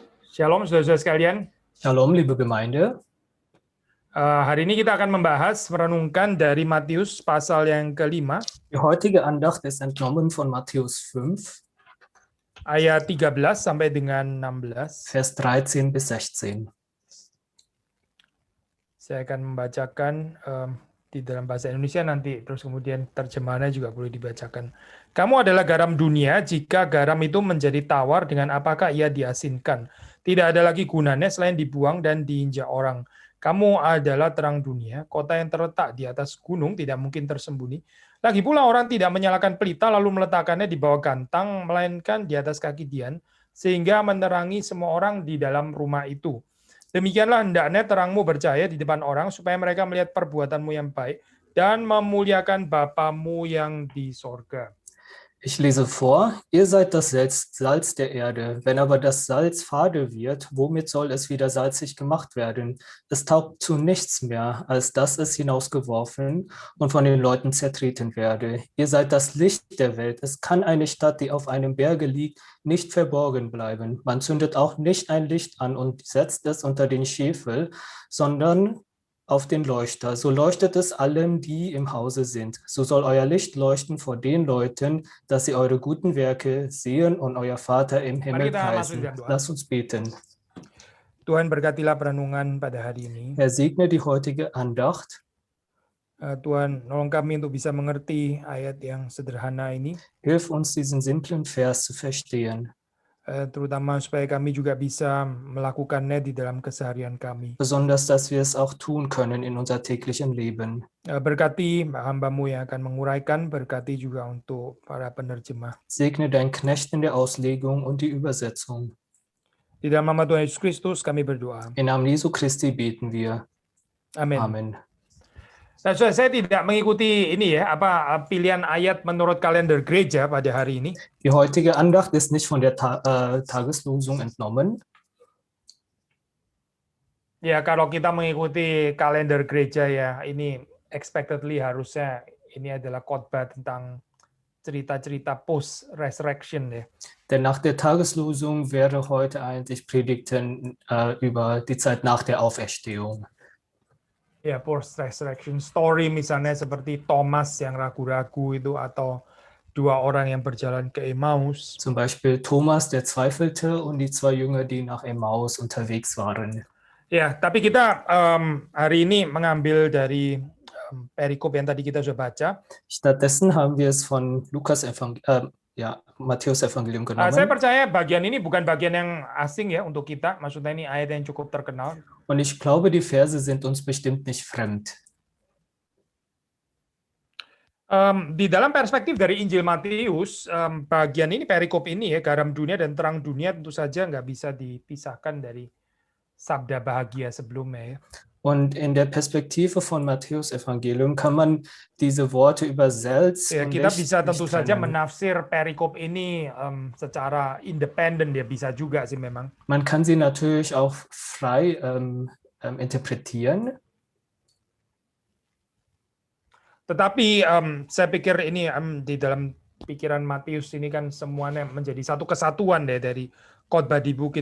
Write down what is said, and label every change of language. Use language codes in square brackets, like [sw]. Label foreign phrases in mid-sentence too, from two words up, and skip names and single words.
[id] Shalom saudara-saudara sekalian. Shalom, [de] liebe Gemeinde. [id] Hari ini kita akan membahas, merenungkan dari Matius pasal yang ke-5, [de] Die heutige Andacht ist entnommen von Matthäus 5, [id] ayat 13 sampai dengan 16. [de] Vers 13 bis 16. [id] Saya akan membacakan di dalam bahasa Indonesia nanti, terus kemudian terjemahannya juga boleh dibacakan. Kamu adalah garam dunia, jika garam itu menjadi tawar, dengan apakah ia diasinkan? Tidak ada lagi gunanya selain dibuang dan diinjak orang. Kamu adalah terang dunia, kota yang terletak di atas gunung tidak mungkin tersembunyi. Lagi pula orang tidak menyalakan pelita lalu meletakkannya di bawah gantang, melainkan di atas kaki dian, sehingga menerangi semua orang di dalam rumah itu. Demikianlah hendaknya terangmu bercahaya di depan orang, supaya mereka melihat perbuatanmu yang baik dan memuliakan Bapamu yang di sorga. [de] Ich lese vor, ihr seid das Salz der Erde. Wenn aber das Salz fade wird, womit soll es wieder salzig gemacht werden? Es taugt zu nichts mehr, als dass es hinausgeworfen und von den Leuten zertreten werde. Ihr seid das Licht der Welt. Es kann eine Stadt, die auf einem Berge liegt, nicht verborgen bleiben. Man zündet auch nicht ein Licht an und setzt es unter den Scheffel, sondern auf den Leuchter. So leuchtet es allen, die im Hause sind. So soll euer Licht leuchten vor den Leuten, dass sie eure guten Werke sehen und euer Vater im Himmel [id] Mari kita masuk [de] preisen. [id] dalam doa. [de] Lasst uns beten. [id] Tuhan, berkatilah perenungan pada hari ini. [de] Herr, segne die heutige Andacht. [id] Tuhan, nolong kami untuk bisa mengerti ayat yang sederhana ini, [de] Hilf uns, diesen simplen Vers zu verstehen. [id] terutama supaya kami juga bisa melakukannya di dalam keseharian kami. [de] Besonders, dass wir es auch tun können in unser täglichen Leben. [id] Berkati hamba-Mu yang akan menguraikan, berkati juga untuk para penerjemah. [de] Segne deinen Knecht in der Auslegung und die Übersetzung. [id] Di dalam nama Tuhan Yesus Kristus kami berdoa. [de] Im Namen Jesu Christi beten wir. [id] Amin. [de] Amen. [id] Nah, saya tidak mengikuti ini ya, pilihan ayat menurut kalender gereja pada hari ini. [de] Die heutige Andacht ist nicht von der Tageslosung entnommen. [id] Ya, kalau kita mengikuti kalender gereja ya, ini expectedly harusnya ini adalah khotbah tentang cerita-cerita [en] post resurrection [id] ya. [de] Denn nach der Tageslosung wäre heute eigentlich Predigten über die Zeit nach der Auferstehung. [id] Ya, [en] post resurrection story [id] misalnya seperti Thomas yang ragu-ragu itu, atau dua orang yang berjalan ke Emmaus. [de] Zum Beispiel Thomas, der zweifelte, und die zwei Jünger, die nach Emmaus unterwegs waren. [id] Ya, tapi kita hari ini mengambil dari perikop yang tadi kita sudah baca. [de] Stattdessen haben wir es von Matthäus Evangelium [id] Saya [de] genommen. [id] percaya bagian ini bukan bagian yang asing ya untuk kita. Maksudnya ini ayat yang cukup terkenal. [de] Und ich glaube, die Verse sind uns bestimmt nicht fremd. [id] Di dalam perspektif dari Injil Matius, bagian ini, perikop ini ya, garam dunia dan terang dunia, tentu saja nggak bisa dipisahkan dari sabda bahagia sebelumnya ya. [de] Und in der Perspektive von Matthäus Evangelium kann man diese Worte über Salz [id] Ya, [de] und [id] kita [de] Licht [id] bisa tentu [de] nicht [id] saja [de] trennen. [id] menafsir perikop ini secara independen, ya bisa juga sih memang. [de] Man kann sie natürlich auch frei interpretieren. [id] Tetapi saya pikir ini di dalam pikiran Matius ini kan semuanya menjadi satu kesatuan deh dari khotbah di Bukit.